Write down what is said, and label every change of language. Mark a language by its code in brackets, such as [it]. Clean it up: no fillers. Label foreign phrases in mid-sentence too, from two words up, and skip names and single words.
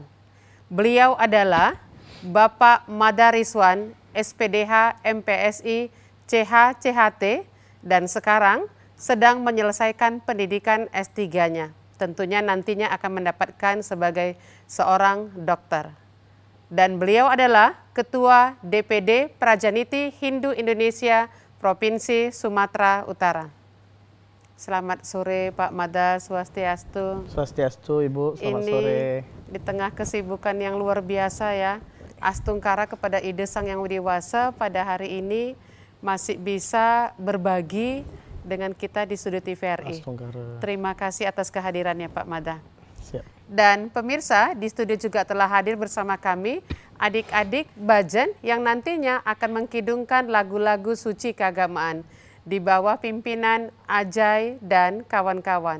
[id] Beliau adalah Bapak Madariswan, SPDH MPSI CH-CHT, dan sekarang sedang menyelesaikan pendidikan S3-nya. Tentunya nantinya akan mendapatkan sebagai seorang dokter. Dan beliau adalah Ketua DPD Prajaniti Hindu Indonesia Provinsi Sumatera Utara. Selamat sore Pak Mada, Swastiastu. Swastiastu Ibu, selamat sore. Di tengah kesibukan yang luar biasa ya, Astungkara kepada Ide Sang Yang Widiwasa pada hari ini masih bisa berbagi dengan kita di Studio TVRI. Astungkara. Terima kasih atas kehadirannya Pak Mada. Siap. Dan pemirsa, di studio juga telah hadir bersama kami adik-adik Bajan yang nantinya akan mengkidungkan lagu-lagu suci keagamaan di bawah pimpinan Ajay dan kawan-kawan.